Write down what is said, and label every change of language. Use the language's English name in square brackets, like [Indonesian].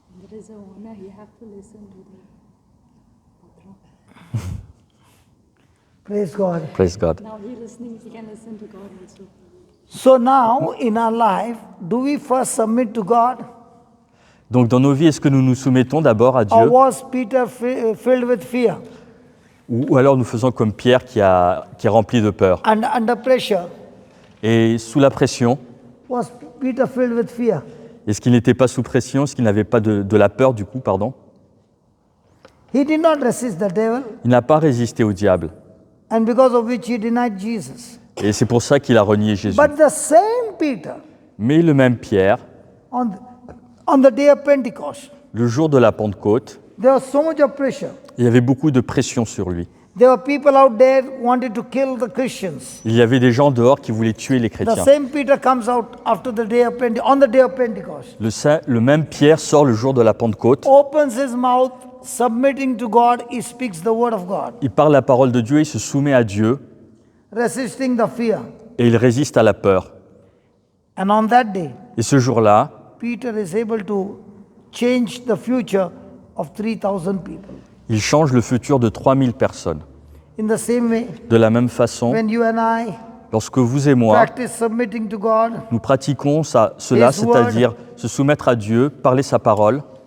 [English] There is a owner, you have to listen to the patron. Praise God. Praise God. Now he listening, he can listen to God also. So now in our life, do we first submit to God? [French] Donc dans nos vies, est-ce que nous nous soumettons d'abord à [English] Or [French] Dieu, [English] was Peter filled with fear [French] ou alors nous faisons comme Pierre qui est rempli de peur? [English] and under pressure? [French] Et sous la pression, [English] Was Peter filled with fear? [French] est-ce qu'il n'était pas sous pression? Est-ce qu'il n'avait pas de la peur du coup, pardon? [English] He did not resist the devil, [French] Il n'a pas résisté au diable. [English] and because of which he denied Jesus. [French] Et c'est pour ça qu'il a renié Jésus. [English] But the same Peter, [French] Mais le même Pierre, [English] on the day of Pentecost, [French] le jour de la Pentecôte, [English] there was so much of pressure. [French] il y avait beaucoup de pression sur lui. [English] There were people out there wanting to kill the Christians. [French] Il y avait des gens dehors qui voulaient tuer les [English] The [French] chrétiens. [English] same Peter comes out after the day of on the day of Pentecost, [French] Le même Pierre sort le jour de la Pentecôte. [English] opens his mouth, submitting to God. He speaks the word of God, [French] Il parle la parole de Dieu, il se soumet à Dieu [English] resisting the fear. [French] et il résiste à la peur. [English] And on that day, [French] Et ce jour-là, [English] Peter is able to change the future of 3,000 people. [French] il change le futur de 3000 personnes. [English] In the same way, [French] De la même façon, [English] when you and I [French] lorsque vous et moi, [English] practice submitting to God, [French] nous pratiquons cela, [English] His word. [French] c'est-à-dire se soumettre à Dieu, parler sa parole